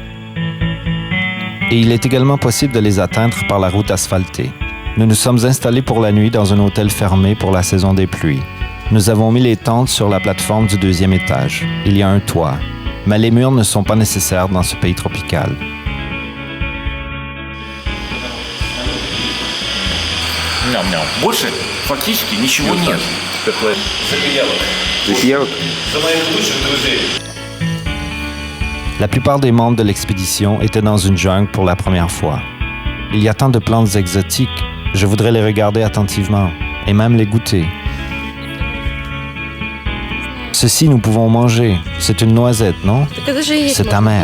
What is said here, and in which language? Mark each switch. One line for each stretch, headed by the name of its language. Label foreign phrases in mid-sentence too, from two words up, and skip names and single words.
French: Et il est également possible de les atteindre par la route asphaltée. Nous nous sommes installés pour la nuit dans un hôtel fermé pour la saison des pluies. Nous avons mis les tentes sur la plateforme du deuxième étage. Il y a un toit. Mais les murs ne sont pas nécessaires dans ce pays tropical.
Russian: Больше фактически ничего нет. За моих лучших друзей.
French: La plupart des membres de l'expédition étaient dans une jungle pour la première fois. Il y a tant de plantes exotiques, je voudrais les regarder attentivement et même les goûter. Ceci, nous pouvons manger. C'est une noisette, non? C'est amer.